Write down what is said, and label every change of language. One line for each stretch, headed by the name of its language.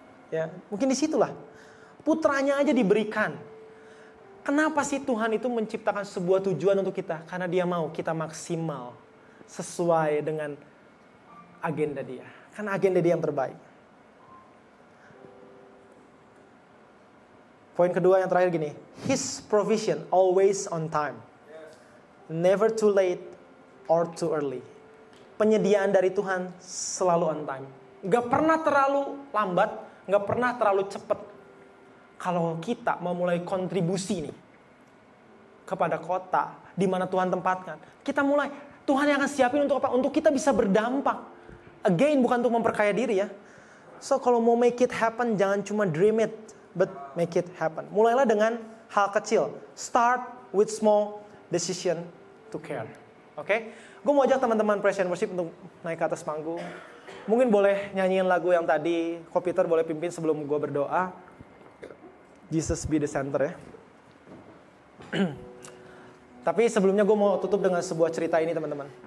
Indonesian: Ya, mungkin disitulah putranya aja diberikan. Kenapa sih Tuhan itu menciptakan sebuah tujuan untuk kita? Karena Dia mau kita maksimal sesuai dengan agenda Dia. Karena agenda Dia yang terbaik. Poin kedua yang terakhir gini.
English: His provision always on time. Never too late or too early.
Indonesian: Penyediaan dari Tuhan selalu
English: on time.
Indonesian: Gak pernah terlalu lambat, gak pernah terlalu cepat. Kalau kita mau mulai kontribusi nih kepada kota di mana Tuhan tempatkan, kita mulai, Tuhan yang akan siapin untuk apa? Untuk kita bisa berdampak.
English: Again,
Indonesian: bukan untuk memperkaya diri ya. So kalau mau
English: make it happen,
Indonesian: jangan cuma
English: dream it, but make it happen.
Indonesian: Mulailah dengan hal kecil.
English: Start with small decision to care.
Indonesian: Oke? Gue mau ajak teman-teman Praise and Worship untuk naik ke atas panggung. Mungkin boleh nyanyiin lagu yang tadi. Ko Peter boleh pimpin sebelum gue berdoa.
English: Jesus be the center
Indonesian: ya. Tapi sebelumnya gue mau tutup dengan sebuah cerita ini teman-teman.